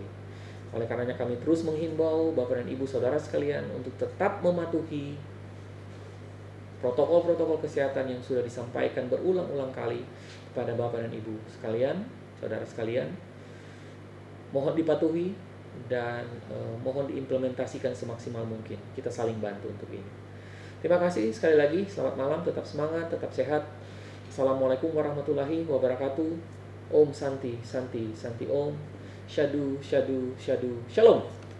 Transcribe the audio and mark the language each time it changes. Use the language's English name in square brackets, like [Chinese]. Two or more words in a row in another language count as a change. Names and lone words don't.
[Indonesian] Oleh karenanya kami terus menghimbau Bapak dan Ibu saudara sekalian untuk tetap mematuhi protokol-protokol kesehatan yang sudah disampaikan berulang-ulang kali kepada Bapak dan Ibu sekalian, saudara sekalian. Mohon dipatuhi dan mohon diimplementasikan semaksimal mungkin. Kita saling bantu untuk ini. Terima kasih sekali lagi, selamat malam, tetap semangat, tetap sehat. [Arabic] السلام عليكم ورحمة الله وبركاته. [Sanskrit] ॐ शान्ति शान्ति शान्ति ॐ। साधु साधु साधु. Shalom.